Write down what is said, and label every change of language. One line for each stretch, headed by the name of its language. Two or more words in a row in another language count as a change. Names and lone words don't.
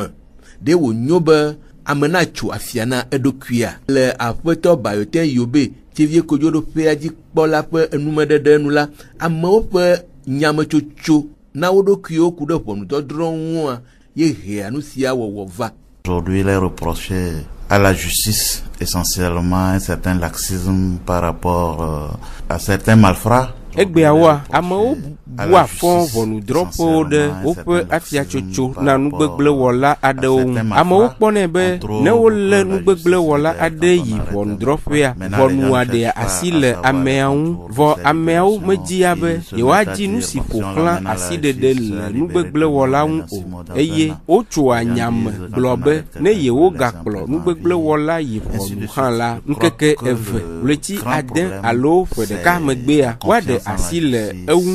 Ewe: Ɖe wònyo be ame natso afia na eɖokuia. Le aƒetɔ Bayotin Yobe Tevie Kodzoɖoƒea dzikpɔla ƒe enumeɖeɖe nu la, amewo ƒe nyametsotso na wo ɖokuiwo ku ɖe ʋɔnudɔdrɔ̃ ŋua ye hea nu sia wɔwɔ va.
French: Aujourd'hui, il est reproché à la justice essentiellement un certain laxisme par rapport à certains malfrats.
Ewe: Egbeawoa amewo bu afɔ ʋɔnudrɔ̃ƒewo ɖe woƒe afiatsotso na nugbegblẽwɔla aɖewo ŋu. Amewo kpɔnɛ be ne wolé nugbegblẽwɔla aɖe yi ʋɔnudrɔ̃ƒea, ʋɔnua ɖea asi le amea ŋu, vɔ ameawo media be yewoadzi nu si ƒo xlã asiɖeɖe le nugbegblẽwɔla ŋu o, eye wotsoa nyame gblɔ be ne yewogakplɔ nugbegblẽwɔla yi ʋɔnu hã la, ŋkeke 2 ɣleti 6 alo ƒe ɖeka megbea woaɖe asi le eŋu.